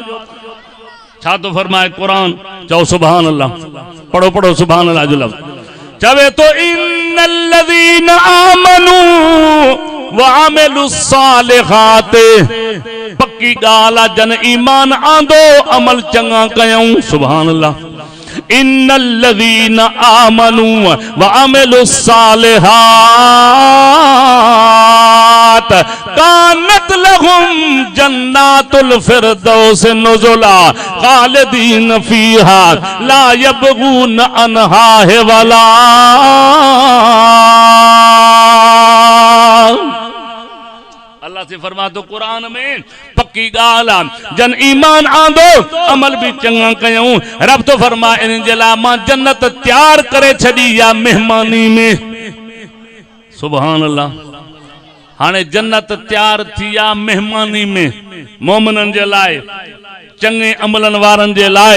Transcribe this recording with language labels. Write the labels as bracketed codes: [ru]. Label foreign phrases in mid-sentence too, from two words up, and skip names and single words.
[sd] छा तो फरमाए कुरान? चओ [ar] سبحان الله. [sd] पढ़ो पढ़ो [ar] سبحان الله [sd] जो लफ्ज़। चवे तो [ar] إن الذين آمنوا وعملوا الصالحات, [sd] पक्की ॻाल्हि आहे जन ईमान आंदो अमल चङा कयूं। [ar] سبحان الله. إن الذين آمنوا وعملوا الصالحات كانت لهم جنات الفردوس نزلا خالدين فيها لا يبغون عنها ولا. [sd] अल्लाह से फरमा तो कुरान में पक्की गाल्हि जन ईमान आंदो अमल भी चंगा कयूं। रब तो फरमा इन जे लाइ मां जन्नत तैयार करे छड़ी या मेहमानी में। [ar] سبحان الله. [sd] हाणे जन्नत तैयार थी आ मेहमानी में मोमिनन जे लाए चंगे अमलन वारन जे लाए।